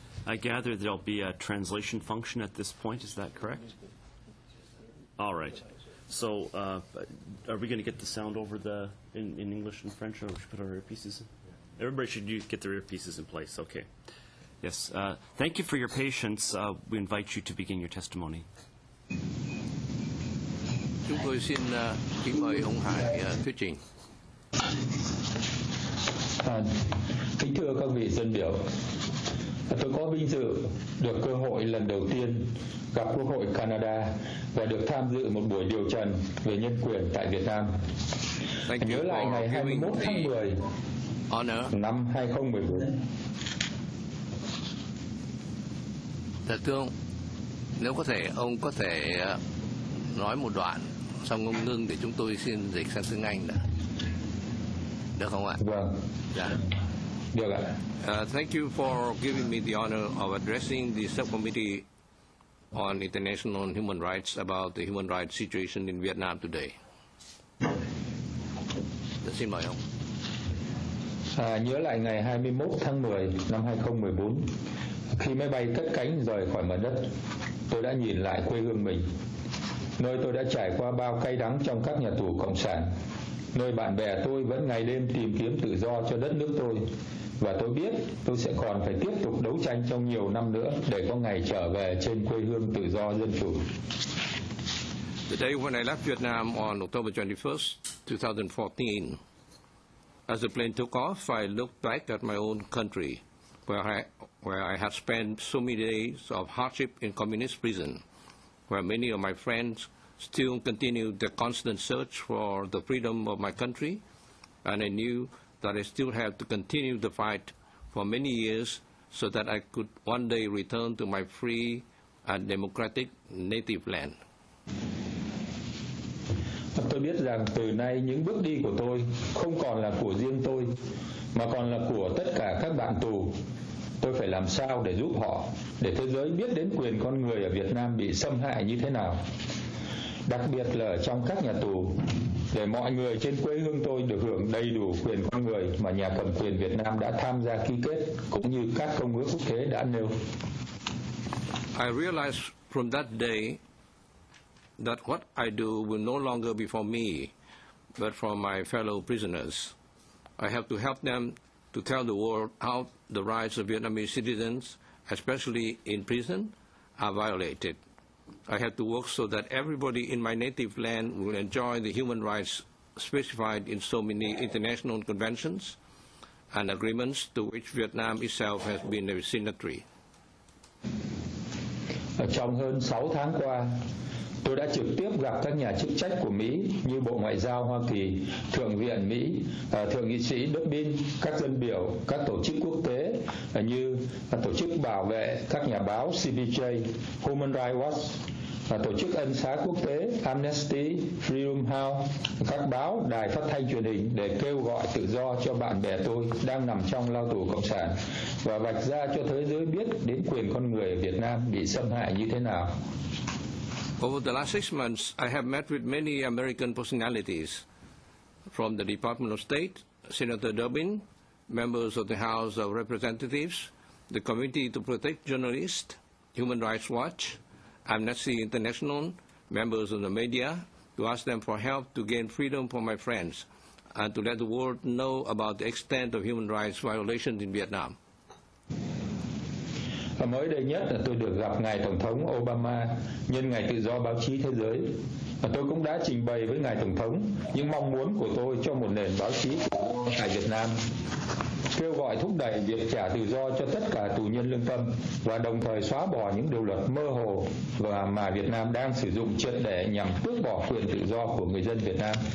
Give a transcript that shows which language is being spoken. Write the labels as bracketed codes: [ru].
[en] I gather there'll be a translation function at this point. Is that correct? All right. So are we going to get the sound over in English and French, or should we put our earpieces in? Everybody should get their earpieces in place. Okay. Yes. Thank you for your patience. We invite you to begin your testimony. [vi] Chúng tôi xin kính mời ông Hải thuyết trình. Kính thưa các vị dân biểu, tôi có vinh dự được cơ hội lần đầu tiên gặp Quốc hội Canada và được tham dự một buổi điều trần về nhân quyền tại Việt Nam. Nhớ lại ngày 21 tháng 10 năm 2014. Thật thưa, nếu có thể, ông có thể nói một đoạn, xong ông ngưng để chúng tôi xin dịch sang tiếng Anh đã. Được không ạ? Vâng. Dạ. Được ạ. [en] Thank you for giving me the honor of addressing the Subcommittee on International and Human Rights about the human rights situation in Vietnam today. [vi] Xin mời ông. Nhớ lại ngày 21 tháng 10 năm 2014, khi máy bay cất cánh rời khỏi mặt đất, tôi đã nhìn lại quê hương mình, nơi tôi đã trải qua bao cay đắng trong các nhà tù cộng sản, nơi bạn bè tôi vẫn ngày đêm tìm kiếm tự do cho đất nước tôi. Và tôi biết tôi sẽ còn phải tiếp tục đấu tranh trong nhiều năm nữa để có ngày trở về trên quê hương tự do dân chủ. [en] The day when I left Vietnam on October 21st, 2014, as the plane took off, I looked back at my own country, where I had spent so many days of hardship in communist prison, where many of my friends still continued their constant search for the freedom of my country, and I knew that I still had to continue the fight for many years so that I could one day return to my free and democratic native land. [vi] Tôi biết rằng từ nay những bước đi của tôi không còn là của riêng tôi, mà còn là của tất cả các bạn tù. Tôi phải làm sao để giúp họ, để thế giới biết đến quyền con người ở Việt Nam bị xâm hại như thế nào. Đặc biệt là ở trong các nhà tù, để mọi người trên quê hương tôi được hưởng đầy đủ quyền con người mà nhà cầm quyền Việt Nam đã tham gia ký kết, cũng như các công ước quốc tế đã nêu. [en] I realized from that day that what I do will no longer be for me, but for my fellow prisoners. I have to help them to tell the world how the rights of Vietnamese citizens, especially in prison, are violated. I have to work so that everybody in my native land will enjoy the human rights specified in so many international conventions and agreements to which Vietnam itself has been a signatory. [vi] Trong hơn 6 tháng qua, tôi đã trực tiếp gặp các nhà chức trách của Mỹ như Bộ Ngoại giao Hoa Kỳ, Thượng viện Mỹ, Thượng nghị sĩ Durbin, các dân biểu, các tổ chức quốc tế như Tổ chức Bảo vệ các nhà báo CPJ, Human Rights Watch, Tổ chức Ân xá Quốc tế Amnesty, Freedom House, các báo, đài phát thanh truyền hình để kêu gọi tự do cho bạn bè tôi đang nằm trong lao tù cộng sản và vạch ra cho thế giới biết đến quyền con người ở Việt Nam bị xâm hại như thế nào. [en] Over the last 6 months, I have met with many American personalities, from the Department of State, Senator Durbin, members of the House of Representatives, the Committee to Protect Journalists, Human Rights Watch, Amnesty International, members of the media, to ask them for help to gain freedom for my friends, and to let the world know about the extent of human rights violations in Vietnam. [vi] Mới đây nhất là tôi được gặp Ngài Tổng thống Obama nhân Ngày Tự do Báo chí Thế giới. Tôi cũng đã trình bày với Ngài Tổng thống những mong muốn của tôi cho một nền báo chí tại Việt Nam, kêu gọi thúc đẩy việc trả tự do cho tất cả tù nhân lương tâm và đồng thời xóa bỏ những điều luật mơ hồ và mà Việt Nam đang sử dụng triệt để nhằm tước bỏ quyền tự do của người dân Việt Nam.